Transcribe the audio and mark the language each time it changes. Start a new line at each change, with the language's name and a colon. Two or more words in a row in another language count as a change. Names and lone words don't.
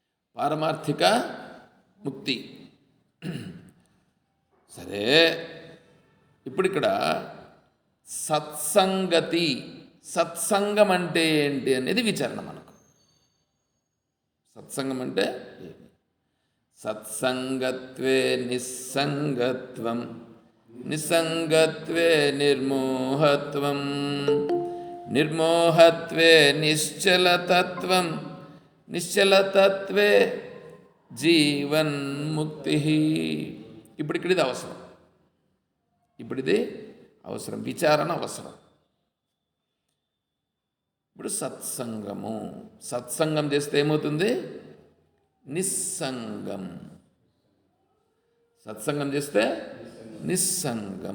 Telugu: పారమార్థిక ముక్తి. సరే, ఇప్పుడు ఇక్కడ సత్సంగతి, సత్సంగం అంటే ఏంటి అనేది విచారణ మనకు. సత్సంగం అంటే
Sanskrit: సత్సంగత్వే నిస్సంగత్వం, నిస్సంగత్వే నిర్మోహత్వం, నిర్మోహత్వే నిశ్చలతత్వం, నిశ్చలతత్వే జీవన్ముక్తి.
Telugu: ఇప్పుడు ఇది అవసరం, ఇది అవసరం, విచారణ అవసరం. ఇప్పుడు సత్సంగం చేస్తే ఏమవుతుంది? నిస్సంగం. సత్సంగం చేస్తే నిస్సంగం.